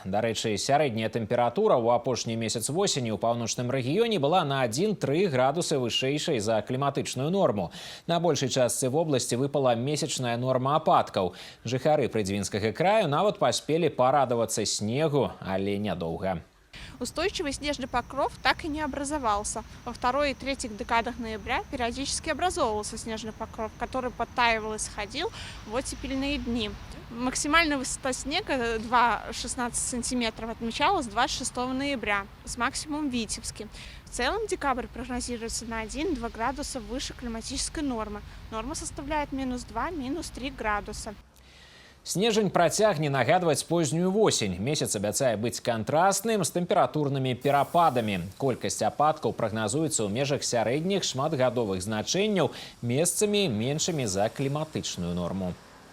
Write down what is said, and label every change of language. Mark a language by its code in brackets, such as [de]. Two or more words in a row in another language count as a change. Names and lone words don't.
[be] Дарэчы, сярэдняя тэмпература ў апошні месяц восені ў паўночным рэгіёне была на 1–3 градусы вышэйшай за кліматычную норму. На большай частцы вобласці выпала месячная норма ападкаў. Жыхары прыдзівінскага краю нават паспелі парадавацца снегу, але нядоўга. [ru] Устойчивый снежный покров так и не образовался. Во второй и третьих декадах ноября периодически образовывался снежный покров, который подтаивал и сходил в оттепельные дни. Максимальная высота снега 2,16 сантиметров отмечалась 26 ноября с максимумом в Витебске. В целом декабрь прогнозируется на 1–2 градуса выше климатической нормы. Норма составляет -2–3 градуса. [be] Снежень працягне нагадваць познюю восень. Месяц абяцае быць кантрастным з тэмпературнымі перападамі. Колькасць ападкаў прагназуецца ў межах сярэдніх шматгадовых значэнняў, месцамі меншымі за кліматычную норму.